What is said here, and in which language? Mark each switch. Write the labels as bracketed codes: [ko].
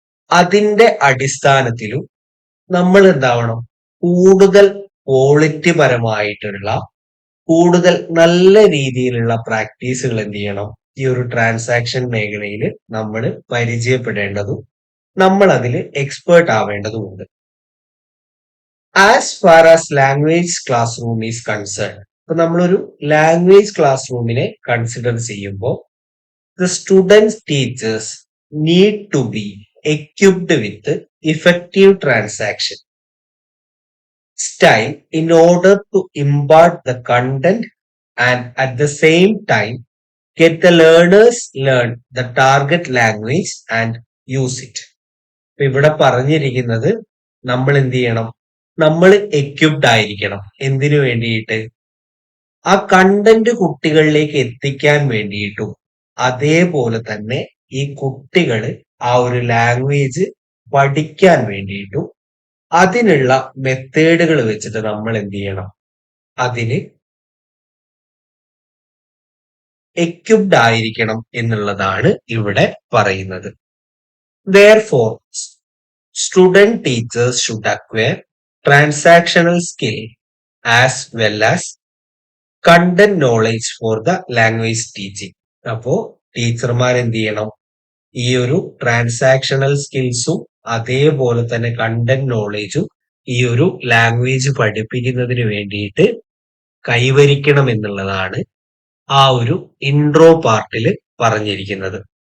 [ml] അതിന്റെ അടിസ്ഥാനത്തിലും നമ്മൾ എന്താവണം, കൂടുതൽ ക്വാളിറ്റി പരമായിട്ടുള്ള കൂടുതൽ നല്ല രീതിയിലുള്ള പ്രാക്ടീസുകൾ എന്ത് ചെയ്യണം, ഈ ഒരു ട്രാൻസാക്ഷൻ മേഖലയിൽ നമ്മൾ പരിചയപ്പെടേണ്ടതും നമ്മൾ അതിൽ expert ആവേണ്ടതുമുണ്ട്. [en] as far as language classroom is concern, [ml] ഇപ്പൊ നമ്മളൊരു ലാംഗ്വേജ് ക്ലാസ് റൂമിനെ കൺസിഡർ ചെയ്യുമ്പോൾ [en] the students teachers need to be equipped with effective transaction style in order to impart the content and at the same time get the learners learn the target language and use it. [ml] ഇവിടെ പറഞ്ഞിരിക്കുന്നത് നമ്മൾ എന്ത് ചെയ്യണം, നമ്മൾ equipped ആയിരിക്കണം. എന്തിനു വേണ്ടിയിട്ട്? ആ കണ്ടന്റ് കുട്ടികളിലേക്ക് എത്തിക്കാൻ വേണ്ടിയിട്ടും അതേപോലെ തന്നെ ഈ കുട്ടികൾ ആ ഒരു ലാംഗ്വേജ് പഠിക്കാൻ വേണ്ടിയിട്ടും അതിനുള്ള മെത്തേഡുകൾ വെച്ചിട്ട് നമ്മൾ എന്ത് ചെയ്യണം, അതിന് എക്യുപ്ഡ് ആയിരിക്കണം എന്നുള്ളതാണ് ഇവിടെ പറയുന്നത്. [en] Therefore, student teachers should acquire transactional skill as well as content knowledge for the language teaching. [ml] അപ്പോ ടീച്ചർമാർ എന്ത് ചെയ്യണം, ഈ ഒരു ട്രാൻസാക്ഷണൽ സ്കിൽസും അതേപോലെ തന്നെ കണ്ടന്റ് നോളേജും ഈ ഒരു ലാംഗ്വേജ് പഠിപ്പിക്കുന്നതിന് വേണ്ടിയിട്ട് കൈവരിക്കണം എന്നുള്ളതാണ് ആ ഒരു ഇൻട്രോ പാർട്ടിൽ പറഞ്ഞിരിക്കുന്നത്.